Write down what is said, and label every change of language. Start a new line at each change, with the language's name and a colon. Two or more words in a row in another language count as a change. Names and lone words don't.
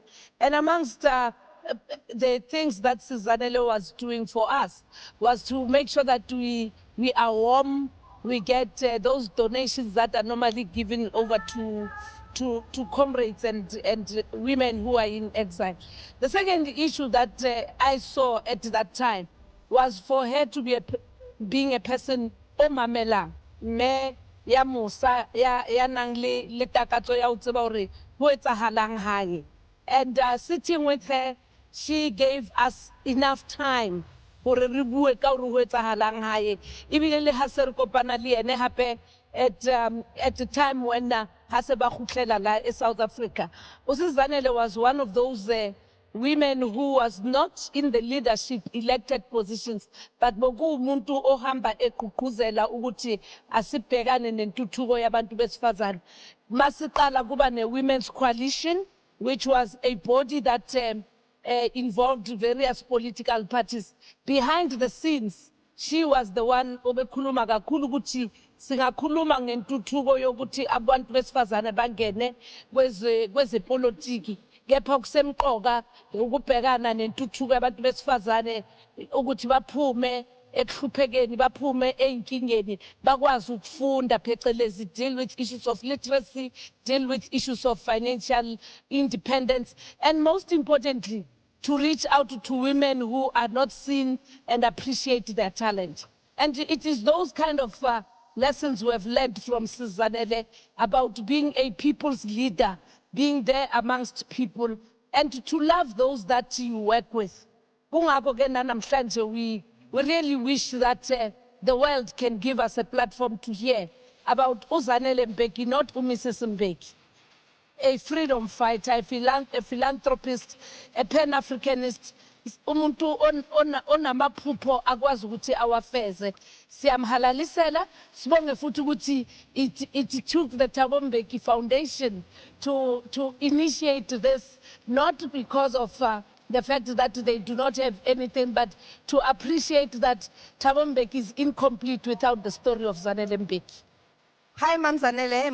English: And amongst the things that Zanele was doing for us was to make sure that we are warm, we get those donations that are normally given over to comrades and women who are in exile. The second issue that I saw at that time was for her to be being a person
Southern Sotho: omamelang, me ya musa ya nang le takatso ya ho tseba hore ho etsahalang hae.
English: And sitting with her, she gave us enough time
Southern Sotho: hore re bue ka hore ho etsahalang hae. Ebile le ha se re kopana le ene hape
English: at the time when
Southern Sotho: ha se ba khutlela la South Africa.
English: Zanele was one of those women who was not in the leadership elected positions, but
Zulu: bokumuntu ohamba eqhuqhuzela ukuthi asibhekane nentuthuko yabantu besifazane. Masiqala kuba ne
English: women's coalition, which was a body that involved various political parties. Behind the scenes, she was the one
Zulu: obekhuluma kakhulu ukuthi singakhuluma ngentuthuko yokuthi abantu besifazane bangene kwezepolitiki. Kepha kusemqoka ukubhekana nentuthuko yabantu besifazane ukuthi baphume ekuhluphekeni, baphume einkingeni, bakwazi ukufunda phecelezi,
English: deal with issues of literacy, deal with issues of financial independence, and most importantly, to reach out to women who are not seen and appreciate their talent. And it is those kind of lessons we have learned from Zanele about being a people's leader, being there amongst people, and to love those that you work with. We really wish that the world can give us a platform to hear about Zanele Mbeki, not Mrs. Mbeki, a freedom fighter, a philanthropist, a Pan-Africanist,
Zulu: umuntu onamaphupho akwazi ukuthi awafeze. Siyamhalalisela, sibonge futhi ukuthi
English: it took the Thabo Mbeki Foundation to initiate this, not because of the fact that they do not have anything, but to appreciate that Thabo Mbeki is incomplete without the story of Zanele Mbeki. Hi, Mam Zanele.